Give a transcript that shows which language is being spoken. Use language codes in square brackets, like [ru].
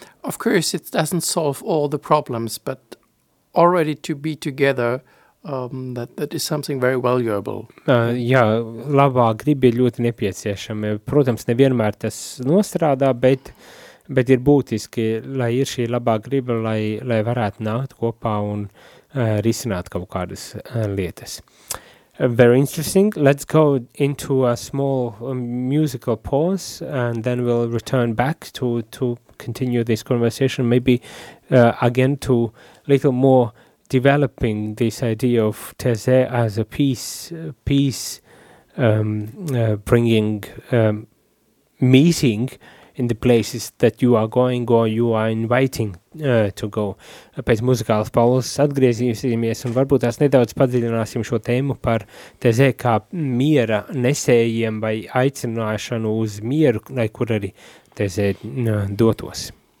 [en] Of course, it doesn't solve all the problems, but already to be together, that is something very valuable. [lv] Jā, labā griba ir ļoti nepieciešama. Protams, nevienmēr tas nostrādā, bet ir būtiski, lai ir šī labā griba, lai varētu nākt kopā un risināt kaut kādas lietas. [en] Very interesting. Let's go into a small musical pause and then we'll return back to continue this conversation, maybe again to a little more developing this idea of Taizé as a peace-bringing meeting in the places that you are going or you are inviting to go. [lv] Pēc muzikālas pauzes atgriezīsimies un varbūt tās nedaudz padziļināsim šo tēmu par Taizé kā miera nesējiem vai aicināšanu uz mieru, lai kur arī Taizé dotos.